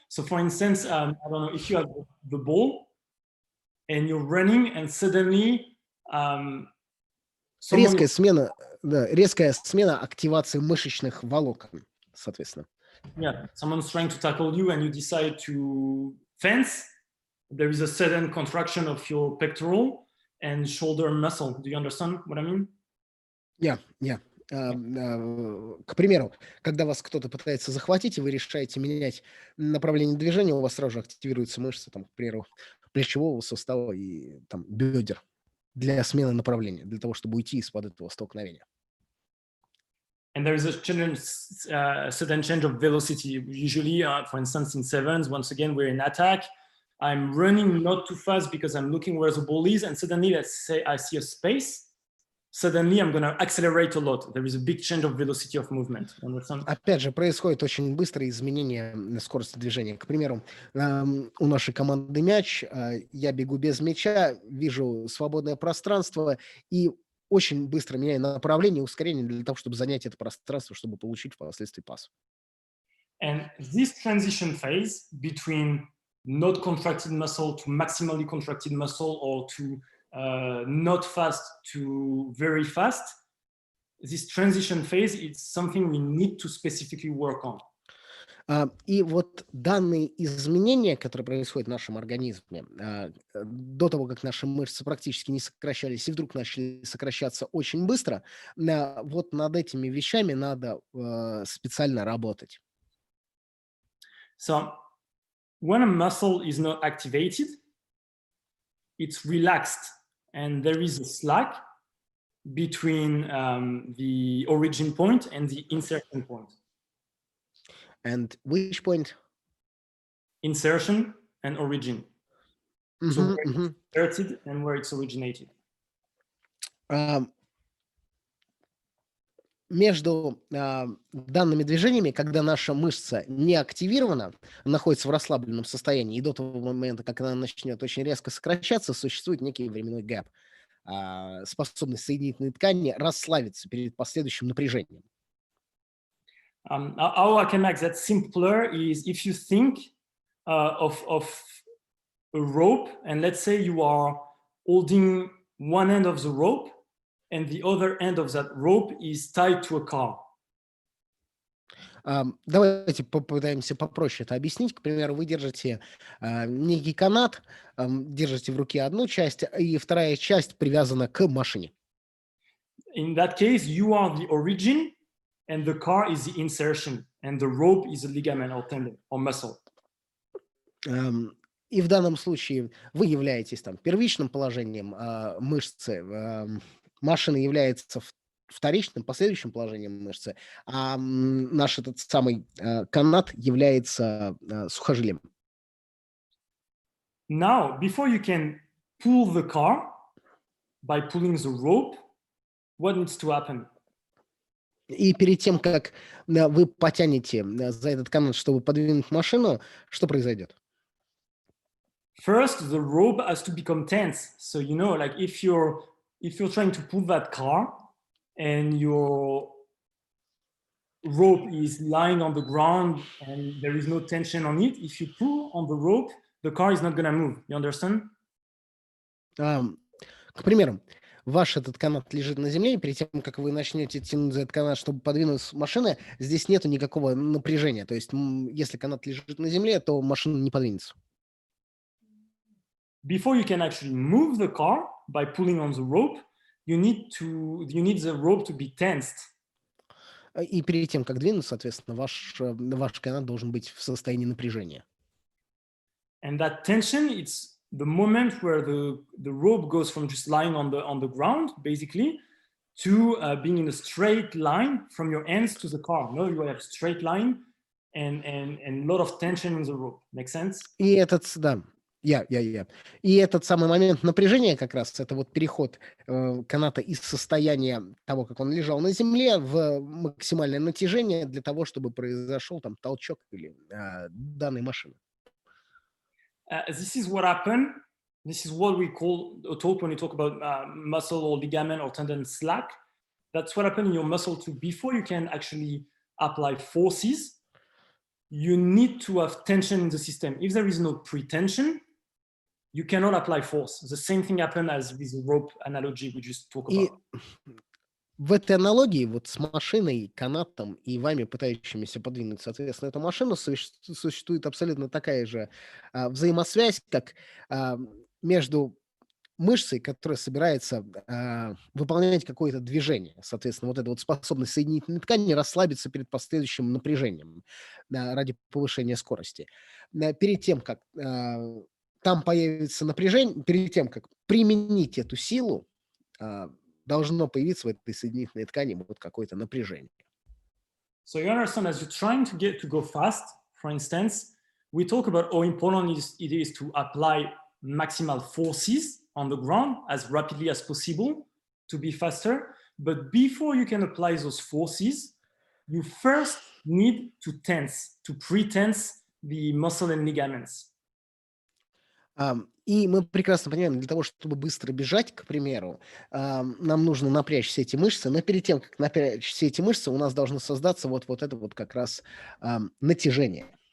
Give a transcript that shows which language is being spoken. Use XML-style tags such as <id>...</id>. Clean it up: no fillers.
<en>So for instance, I don't know, if you have the ball and you're running and suddenly</en> <ru>резкая смена активации мышечных волокон, соответственно.</ru> <en>Yeah, someone's trying to tackle you and you decide to fence. There is a sudden contraction of your pectoral and shoulder muscle. Do you understand what I mean? Yeah.</en> <ru>К примеру, когда вас кто-то пытается захватить, и вы решаете менять направление движения, у вас сразу же активируются мышцы, там, к примеру, плечевого сустава и там, бедер для смены направления, для того, чтобы уйти из-под этого столкновения.</ru> <en>And there is a sudden change of velocity. Usually, for instance, in sevens, once again, we're in attack. I'm running not too fast because I'm looking where the ball is, and suddenly, let's say I see a space. Suddenly, I'm going to accelerate a lot. There is a big change of velocity of movement. Understand?</en> <ru>Опять же, происходит очень быстрое изменение скорости движения. К примеру, у нашей команды мяч, я бегу без мяча, вижу свободное пространство и очень быстро меняю направление, ускорение для того, чтобы занять это пространство, чтобы получить впоследствии пас.</ru> <en>And this transition phase between not contracted muscle to maximally contracted muscle or to not fast to very fast, this transition phase is something we need to specifically work on.</en> <ru>И вот данные изменения, которые происходят в нашем организме, до того, как наши мышцы практически не сокращались и вдруг начали сокращаться очень быстро, вот над этими вещами надо специально работать.</ru> <en>So when a muscle is not activated, it's relaxed and there is a slack between the origin point and the insertion point. And which point? Insertion and origin. So where it's inserted and where it's originated.</en> <ru>Между данными движениями, когда наша мышца не активирована, находится в расслабленном состоянии, и до того момента, как она начнет очень резко сокращаться, существует некий временной гэп, способность соединительной ткани расслабиться перед последующим напряжением.</ru> <en>How I can make that simpler is if you think of a rope, and let's say you are holding one end of the rope, and the other end of that rope is tied to a car.</en> <ru>Давайте попытаемся попроще это объяснить. К примеру, вы держите некий канат, держите в руке одну часть, и вторая часть привязана к машине.</ru> <en>In that case, you are the origin, and the car is the insertion, and the rope is a ligament or tendon or muscle.</en> <ru>И в данном случае вы являетесь там первичным положением мышцы, машина является вторичным, последующим положением мышцы, а наш этот самый канат является сухожилием.</ru> <en>Now, before you can pull the car by pulling the rope, what needs to happen?</en> <ru>И перед тем, как вы потянете за этот канат, чтобы подвинуть машину, что произойдет?</ru> <en>First, the rope has to become tense. So, you know, like if you're trying to pull that car and your rope is lying on the ground and there is no tension on it, if you pull on the rope, the car is not going to move. You understand?</en> <ru>К примеру, ваш этот канат лежит на земле, и перед тем, как вы начнете тянуть за этот канат, чтобы подвинуть машину, здесь нету никакого напряжения. То есть, если канат лежит на земле, то машина не подвинется.</ru> <en>Before you can actually move the car by pulling on the rope, you need the rope to be tensed.</en> <ru>И перед тем, как двинуться, соответственно, ваш канат должен быть в состоянии напряжения.</ru> <en>And that tension, it's the moment where the rope goes from just lying on the ground, basically, to being in a straight line from your ends to the car. No, you have a straight line and a lot of tension in the rope. Make sense?</en> <ru>И этот, да. И этот самый момент напряжения как раз, это вот переход каната из состояния того, как он лежал на земле, в максимальное натяжение для того, чтобы произошел там толчок или данной машины.</ru> <en>This is what happened. This is what we talk when we talk about muscle or ligament or tendon slack. That's what happened in your muscle too. Before you can actually apply forces, you need to have tension in the system. If there is no pre-tension, you cannot apply force. The same thing happened as with the rope analogy we just talked about.</en> <ru>И в этой аналогии вот с машиной, канатом и вами, пытающимися подвинуть, соответственно, эту машину, существует абсолютно такая же взаимосвязь, как между мышцей, которая собирается выполнять какое-то движение. Соответственно, вот эта вот способность соединительной ткани расслабиться перед последующим напряжением ради повышения скорости. Перед тем, как там появится напряжение, перед тем, как применить эту силу, должно появиться в этой соединительной ткани вот какое-то напряжение.</ru> <en>So you understand, as you're trying to go fast, for instance, we talk about how important it is to apply maximal forces on the ground as rapidly as possible to be faster. But before you can apply those forces, you first need to pre-tense the muscle and ligaments.</en> <ru>И мы прекрасно понимаем, для того, чтобы быстро бежать, к примеру, нам нужно напрячь все эти мышцы, но перед тем, как напрячь все эти мышцы, у нас должно создаться вот это вот как раз натяжение.</ru>